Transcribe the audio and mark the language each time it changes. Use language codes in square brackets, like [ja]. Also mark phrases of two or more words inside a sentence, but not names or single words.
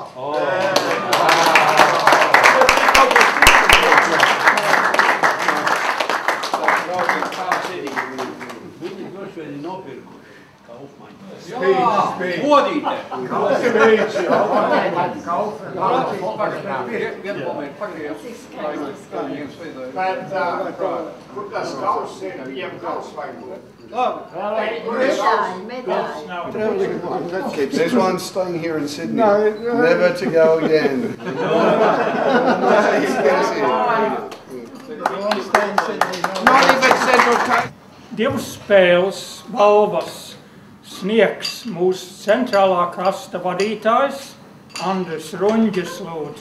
[lv] Viņi droši vien ir nopirkuši Kaufmaņu. Godīte! Kur tas kauss ir? Viņam kauss vajag. [en] There's one staying here in Sydney. Never to go again. [lv] Divas spēles balvas sniegs mūsu centrālā krasta vadītājs Andris Runģis, lūdzu.